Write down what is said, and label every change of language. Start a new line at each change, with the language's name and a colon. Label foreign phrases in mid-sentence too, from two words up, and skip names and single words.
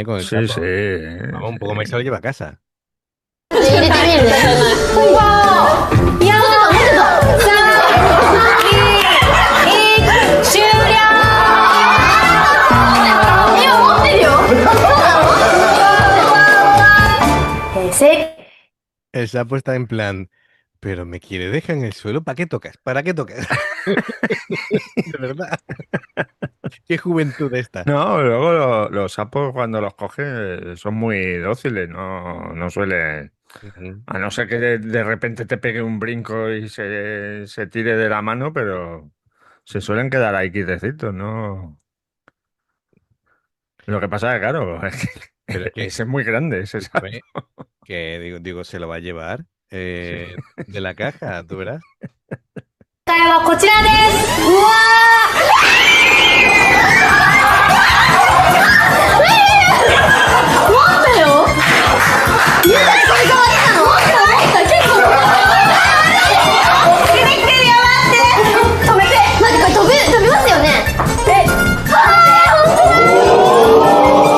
Spanish: Con el Sí, sapo. sí. Vamos, un poco más se lo lleva a casa.
Japanese: 入れてみるね。いや終了。今持ってるよ。
Spanish: El sapo está en plan, pero me quiere dejar en el suelo, ¿para qué tocas? ¿Para qué tocas? De verdad. Qué juventud esta. No, luego los sapos cuando los coges son muy dóciles, no suelen... Ujú. A no ser que de repente te pegue un brinco y se tire de la mano, pero se suelen quedar ahí quietecitos, ¿no? Lo que pasa es que, claro, Pero es que, ese es muy grande, ese sapo. escúchame, que digo, se lo va a llevar Sí. de la caja, tú verás.
Japanese: 答えはこちらですうわー待ってよゆうたこれ変わったの結構出てきてるよ待って止めて待ってこれ飛びますよね本当だ